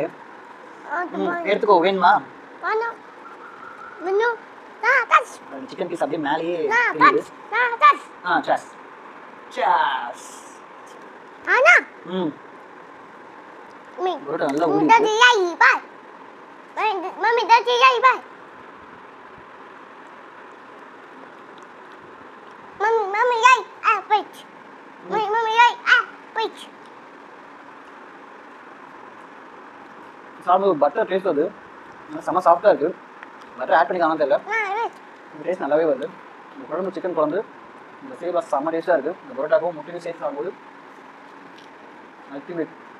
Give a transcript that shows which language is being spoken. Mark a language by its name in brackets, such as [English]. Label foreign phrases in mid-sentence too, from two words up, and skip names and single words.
[Tamil] எடுத்துக்கோ, வேணுமா? [English] chicken piece [Tamil] அப்படியே மேலேயே பரோட்டா நல்லா ஊறி [English] Mami, that's it, yeah, bye. Mami, yeah, wait. Mami, yeah, wait. [Tamil] சாப்பிட [English] butter taste [Tamil] வருது. செம்ம சாஃப்டாக இருக்குது. [English] butter add [Tamil] பண்ணிக்காமல் தெரியல. இந்த டேஸ்ட் நல்லாவே வருது. இந்த குழம்பு சிக்கன் குழம்பு இந்த சேவா செம்ம டேஸ்ட்டாக இருக்குது. இந்த பரோட்டாவும் முட்டையும் சேர்த்து சாப்பிடும்போது அல்டிமேட்.